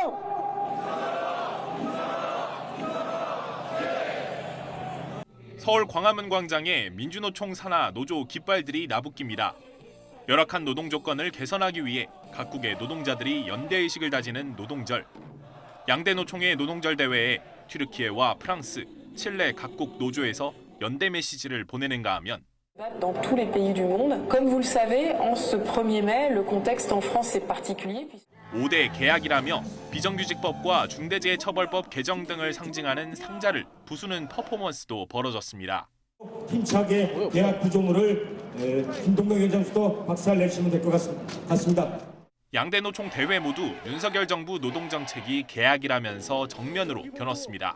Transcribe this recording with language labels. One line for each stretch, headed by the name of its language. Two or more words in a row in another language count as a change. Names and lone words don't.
Korean: 서울 광화문 광장에 민주노총 산하 노조 깃발들이 나부낍니다. 열악한 노동 조건을 개선하기 위해 각국의 노동자들이 연대의식을 다지는 노동절. 양대 노총의 노동절 대회에 튀르키예와 프랑스, 칠레 각국 노조에서 연대 메시지를 보내는가 하면
French: Dans tous les pays du monde, comme vous le savez, en ce 1er mai, le contexte en France est particulier.
Korean: 5대 계약이라며 비정규직법과 중대재해처벌법 개정 등을 상징하는 상자를 부수는 퍼포먼스도 벌어졌습니다. 힘차게 계약 구조물을 김동명 위원장도 박살 내시면 될 것 같습니다. 양대 노총 대회 모두 윤석열 정부 노동 정책이 계약이라면서 정면으로 겨눴습니다.